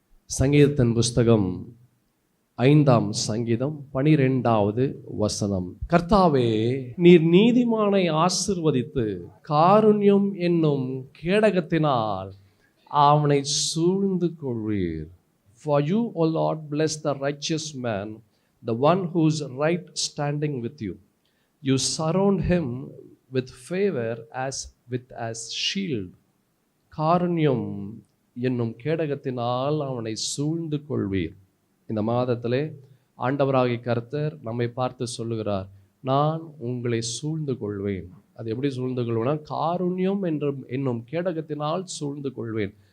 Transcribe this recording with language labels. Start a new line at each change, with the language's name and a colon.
Tamil: சங்கீதத்தின் புஸ்தகம் 5ஆம் சங்கீதம் 12வது வசனம். கர்த்தாவே, நீர் நீதிமானை ஆசீர்வதித்து காருண்யம் என்னும் கேடகத்தினால் அவனை சூழ்ந்து கொள்வீர்.
English: For you, O Lord, bless the righteous man, the one who's right standing with you. You surround him with favor as shield.
Tamil: காருண்யம் என்னும் கேடகத்தினால் அவனை சூழ்ந்து கொள்வீர். இந்த மாதத்திலே ஆண்டவராகிய கர்த்தர் நம்மை பார்த்து சொல்லுகிறார், நான் உங்களை சூழ்ந்து கொள்வேன். அது எப்படி சூழ்ந்து கொள்வேன்னா, காருண்யம் என்னும் கேடகத்தினால் சூழ்ந்து கொள்வேன்.